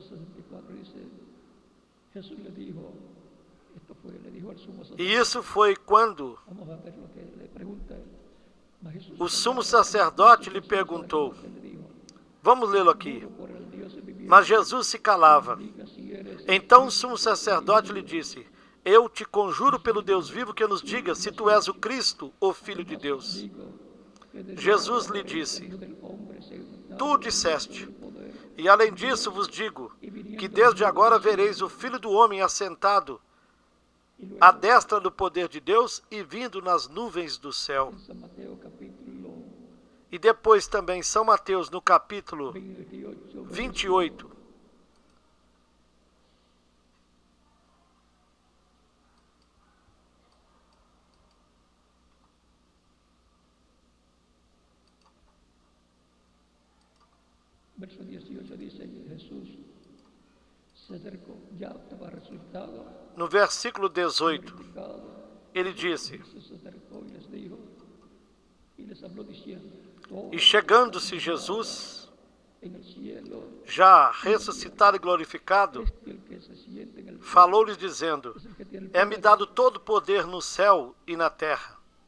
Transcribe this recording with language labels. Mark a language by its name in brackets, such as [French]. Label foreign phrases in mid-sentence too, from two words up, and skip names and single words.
[Spanish] 64, dice, Jesús le dijo, le dijo al sumo sacerdote. [Portuguese] E isso foi quando [Spanish] Vamos a ver lo que le pregunta él. [Portuguese] o sumo sacerdote lhe perguntou. Vamos lê-lo aqui. Mas Jesus se calava. Então o sumo sacerdote lhe disse: eu te conjuro pelo Deus vivo que nos diga se tu és o Cristo, o Filho de Deus. Jesus lhe disse: tu disseste. E além disso vos digo que desde agora vereis o Filho do Homem assentado à destra do poder de Deus e vindo nas nuvens do céu. E depois também São Mateus, no capítulo 28. [Spanish] Verso 18 dice que Jesús se acercou, [Portuguese] já estava ressuscitado. No versículo 18, ele disse: e chegando-se Jesus, já ressuscitado e glorificado, falou-lhes dizendo: é-me dado todo o poder no céu e na terra.